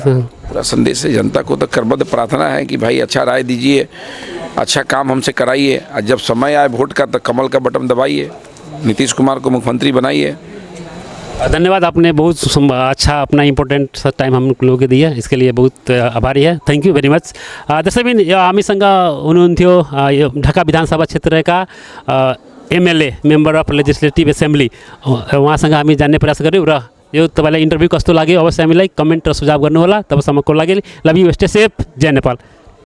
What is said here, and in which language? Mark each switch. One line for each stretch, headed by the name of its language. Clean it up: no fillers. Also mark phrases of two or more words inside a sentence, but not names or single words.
Hindi: पूरा संदेश है जनता को, तो करबद्ध प्रार्थना है कि भाई अच्छा राय दीजिए, अच्छा काम हमसे कराइए, और जब समय आए वोट का तो कमल का बटन दबाइए, नीतीश कुमार को मुख्यमंत्री बनाइए। धन्यवाद, आपने बहुत अच्छा अपना
English: important time
Hindi: हम लोगों को दिया, इसके लिए बहुत आभारी है।
English: thank you very much.
Nepali: जैसे भी हामीसँग हुनुहुन्थ्यो यो ढाका विधानसभा क्षेत्रका एमएलए,
English: member of legislative assembly,
Nepali: उहाँसँग हामी जान्ने प्रयास गऱ्यौँ। र यो तपाईँलाई इन्टरभ्यू कस्तो लाग्यो अवश्य हामीलाई कमेन्ट र सुझाव गर्नुहोला। तबसम्मको लागि
English: love you, stay safe,
Nepali: जय नेपाल।